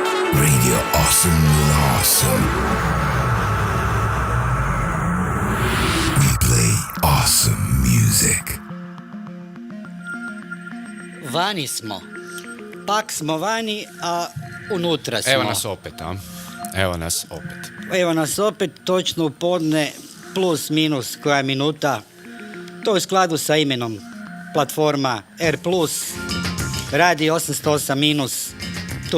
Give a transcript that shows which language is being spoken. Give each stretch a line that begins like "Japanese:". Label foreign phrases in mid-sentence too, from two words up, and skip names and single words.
English: Radio Awesome with Awesome. We play awesome music.
Croatian: Vani smo. Pak smo vani, a unutra smo. Evo nas opet, a? Evo nas opet. Evo nas opet, točno u podne, plus minus koja minuta. To je u skladu sa imenom platforma R+, radi 808 minus, tu